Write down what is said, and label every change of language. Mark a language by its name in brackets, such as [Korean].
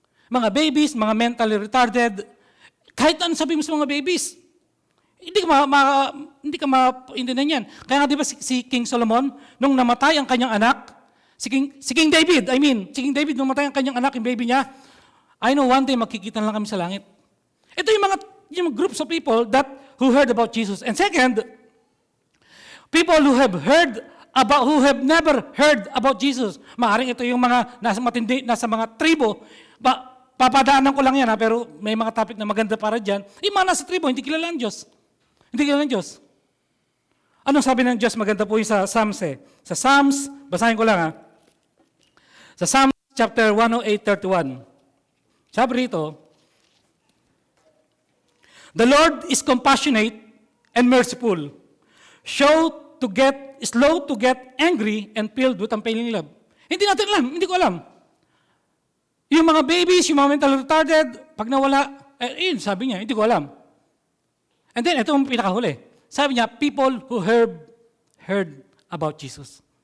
[Filipino] Mga babies, mga mentally retarded. Kahit ano sabihin mo sa mga babies. Hindi ka maintindihan yan. Kaya nga di ba si King Solomon, nung namatay ang kanyang anak, si King David, nung namatay ang kanyang anak, yung baby niya, [English] I know one day [Filipino] magkikita lang kami sa langit. Ito yung [English] groups of people who heard about Jesus. And second, people who have never heard about Jesus. [Filipino] Maaring ito yung mga nasa mga tribo. Papadaanan ko lang yan, pero may mga topic na maganda para dyan. Yung mga nasa tribo, hindi kilala ang Diyos. Hindi kilala ang Diyos. Anong sabi ng Diyos? Maganda po yung sa Psalms Sa Psalms, basahin ko lang Sa Psalms chapter 108:31. Sabi rito, [English] the Lord is compassionate and merciful, slow to get angry and filled with unfailing love. [Filipino] Hindi natin alam, hindi ko alam. Yung mga babies, yung mga mental retarded, pag nawala, sabi niya, hindi ko alam. [English] And then, [Filipino] ito ang pinakahuli. Sabi niya, [English] people who heard about Jesus.